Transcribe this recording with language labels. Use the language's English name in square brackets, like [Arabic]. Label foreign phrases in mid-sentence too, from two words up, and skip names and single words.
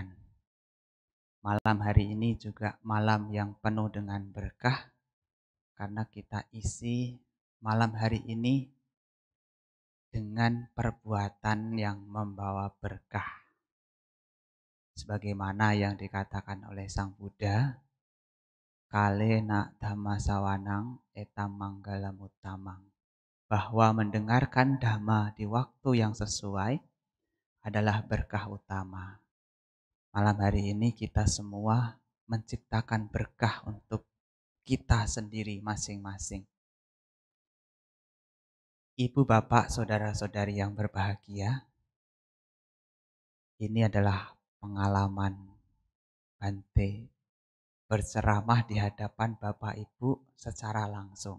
[Indonesian] Malam hari ini juga malam yang penuh dengan berkah, karena kita isi malam hari ini dengan perbuatan yang membawa berkah. Sebagaimana yang dikatakan oleh Sang Buddha, [Pali] kalena dhamma sawanang etam manggala mutamang, [Indonesian] bahwa mendengarkan dhamma di waktu yang sesuai adalah berkah utama. Malam hari ini kita semua menciptakan berkah untuk kita sendiri masing-masing. Ibu, bapak, saudara-saudari yang berbahagia, ini adalah pengalaman Bante berceramah di hadapan Bapak Ibu secara langsung.